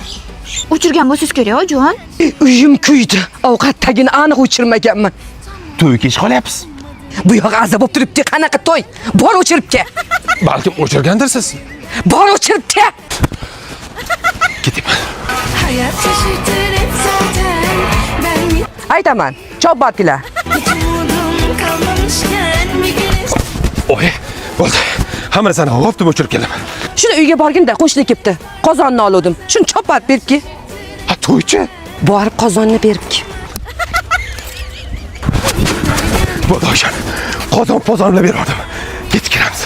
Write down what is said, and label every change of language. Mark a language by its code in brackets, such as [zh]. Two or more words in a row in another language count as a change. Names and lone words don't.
[uz] O'chirgan bo'lsangiz kerak Oyjon. Uyim kuydi. Ovqatdagini aniq o'chirmaganman. To'yga kech qolyapsiz. Bu yoq azob bo'lib turibdi. Qanaqa to'y? Bor o'chirib kel. Balkim o'chirgandirsiz. Bor o'chirib kel. Ketaman. [tr] Hayat şaşırtır hep zaten. Ben [uz] Aytaman. Chop bortinglar. [tr] hiç umudum kalmamışken bir güneş [uz] Oyi, bo'ldi. Hamma narsani hopdib o'chirib kelaman. Shuni uyga borgimda qo'shni kelibdi. Qozonni oldim. Shuni chop borib berib-ki. Ha, to'ychi? Borib qozonni berib-ki. Bo'ldi Oyjon. Qozon-pozonlar berdim. Ketib kelamiz.